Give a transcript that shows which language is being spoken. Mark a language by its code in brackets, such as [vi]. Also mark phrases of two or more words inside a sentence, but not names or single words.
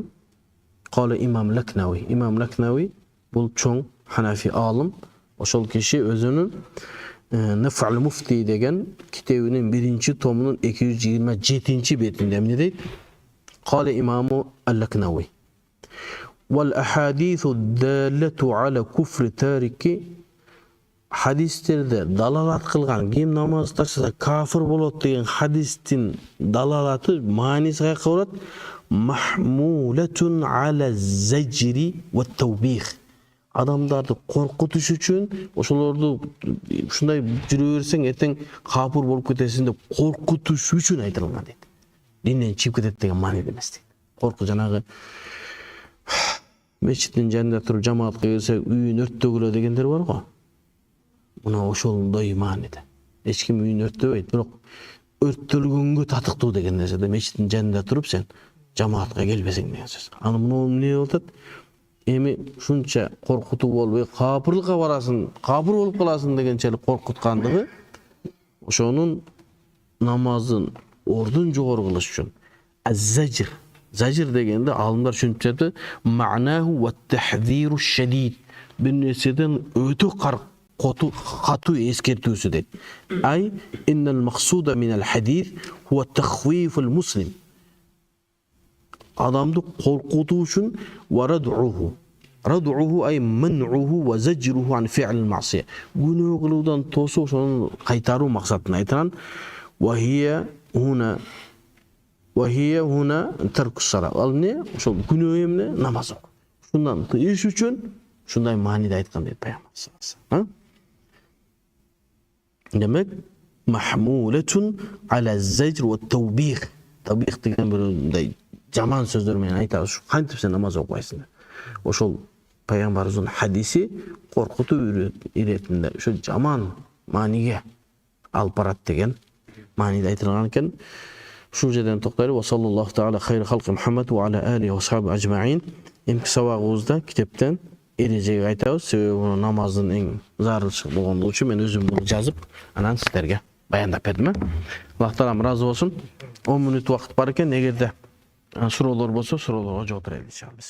[ar] قال الإمام اللكنوي. [ky] Имам Лакнави бул чоң Ханафи алым. Ошол киши өзүнүн Наф'л Муфти деген китебинин 1-томунун 227 бетинде эмне дейт? [ar] قال الإمام اللكنوي. والأحاديث دالة على كفر التارك. [ky] Hadisтерде далалат кылган, ким намаз таштаса кафир болот деген хадистин далалаты мааниси каяка болот? [ar] محمولة على الزجر والتوبيخ. [ky] Адамдарды коркутуш үчүн, ошолорду ушундай жүрө берсең эртең капыр болуп кетесиң деп коркутуш үчүн айтылган дейт. Динден чыгып кетет деген мааниде эмес дейт. Корку жанагы мечиттин жанында туруп жамаатка келсе үйүн өрттөгүлө дегендер бар го. Мына ошондой мааниде. Эч ким үйүн өрттөбөйт, бирок өрттөлгөнгө татыктуу деген нерседе мечиттин жанында туруп сен жамаатка келбесең деген сөз. Аны муну эмне болуп атат? Эми шунча коркутуу болбой капырлыкка барасың, капыр болуп каласың дегенчелик коркуткандыгы ошонун намазын ордун жогору кылыш үчүн. [ar] الزجر. زجر [ky] дегенде алымдар түшүнүп [ar] معناه وتحذير شديد. [ky] Бир нерседен өтө катуу эскертүүсү дейт. [ar] أي إن المقصود من الحديث هو تخويف المسلم. [ky] Адамды коркутуу үчүн варадуху. [ar] ردعه أي منعه وزجره عن فعل المعصية. [ky] Күнөө кылуудан тосуп ошону кайтаруу максатын айтылган. [ar] وهي هنا ترك الصلاة. [ky] Ал эмне? Ошол күнөө эмне? Намаз окуу. Шундан тыйыш үчүн шундай мааниде айткан дейт Пайгамбар [ar] صلى الله عليه وسلم. Демек, محمولة على زجر وتوبيخ. [ky] Табих деген бирдей жаман сөздөр менен айтабыз. Кантип сен намаз окубайсың? Ошол пайгамбарыбыздын хадиси коркутуу иретинде ошо жаман мааниге алып барат деген мааниде айтылган экен. Ушул жерден токтойлуп, [ar] وصلى الله تعالى خير خلق محمد وعلى آله وصحب أجمعين. [ky] Эмки сабагыбызда китептен эрежеге айтабыз. Себеби намаздын эң зарылчы болгондугу үчүн мен өзүм буну жазып, анан сиздерге баяндап бердим. Аллах таалам ыраазы болсун. 10 мүнөт убакыт бар экен. Эгерде суроолор болсо, суроолорго жооп берели иншалла.